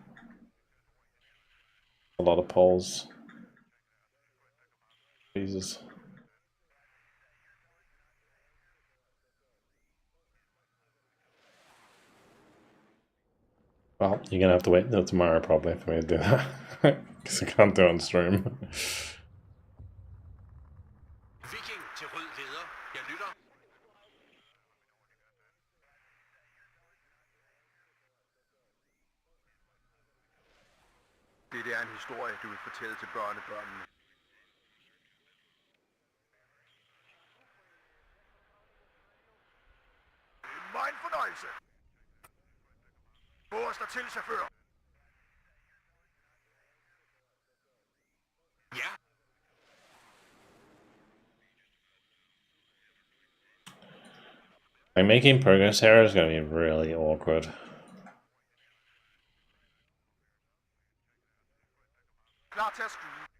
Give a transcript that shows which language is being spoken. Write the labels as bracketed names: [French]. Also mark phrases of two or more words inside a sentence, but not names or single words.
[English] A lot of polls. Jesus. Well, you're gonna have to wait until tomorrow probably for me to do that. Because I can't do it on stream. [Danish] Det er en historie, du vil fortælle til børnebørnene. Min fornøjelse. Få os dertil, chauffør. Ja. [English] Like making progress here is gonna be really awkward. [Danish] Klar til at skyde.